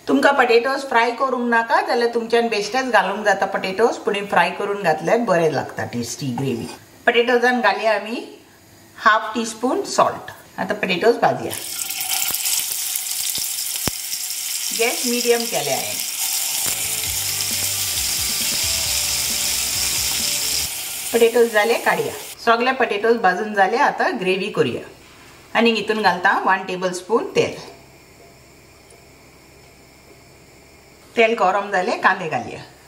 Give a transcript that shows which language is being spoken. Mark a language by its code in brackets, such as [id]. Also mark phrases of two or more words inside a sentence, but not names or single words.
[kok] तुमका [en] potatoes fry [kok] करूंक नाका जाल्यार तुमच्यान बेश्टेच घालूंक जाता पटेटोज, पूण फ्राय करून घातल्यार बरे लागता [en] tasty gravy. [kok] पटेटोजान घालया आमी 1/2 [en] teaspoon salt. [mr] आता पटेटोज भाजया. [en] gas medium [mr] केले आहे. [kok] पटेटोज झाले काढया. [mr] सगळे पटेटोज भाजून झाले. आता ग्रेवी करूया. आणि इथून घालता 1 टेबलस्पून तेल. [kok] तेल गरम झाले. कांदे घालया.